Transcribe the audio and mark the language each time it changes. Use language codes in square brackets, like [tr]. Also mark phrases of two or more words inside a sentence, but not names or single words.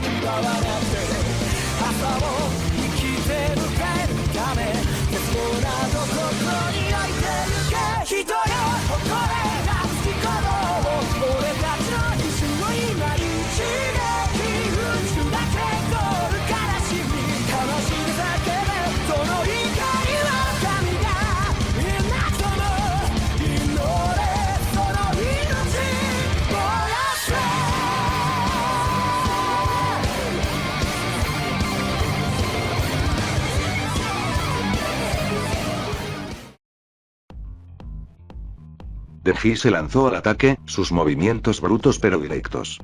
[ja] き場はなくて朝を生きて迎えるため絶望などここに置いてゆけ人よ誇れなき鼓動俺たちの一瞬を今に一撃打つだけゴール悲しみ悲しみだけでその怒りは神がいなくとも祈れその命燃やせ [es] Deji se lanzó al ataque, sus movimientos brutos pero directos.